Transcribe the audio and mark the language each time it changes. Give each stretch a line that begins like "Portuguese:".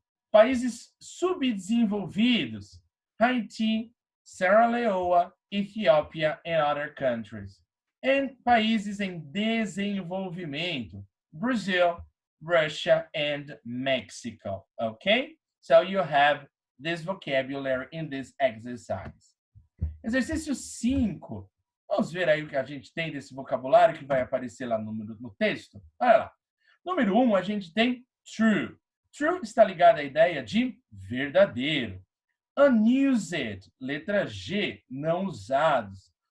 Portuguese: Países subdesenvolvidos,
English: Haiti, Sierra Leone, Ethiopia and other countries.
Portuguese: E países em desenvolvimento, Brazil, Russia, and Mexico.
English: Okay? So you have this vocabulary in this exercise.
Portuguese: Exercício 5. Vamos ver aí o que a gente tem desse vocabulário que vai aparecer lá no texto? Olha lá. Número 1, a gente tem true. True está ligado à ideia de verdadeiro. Unused, letra G, não usados.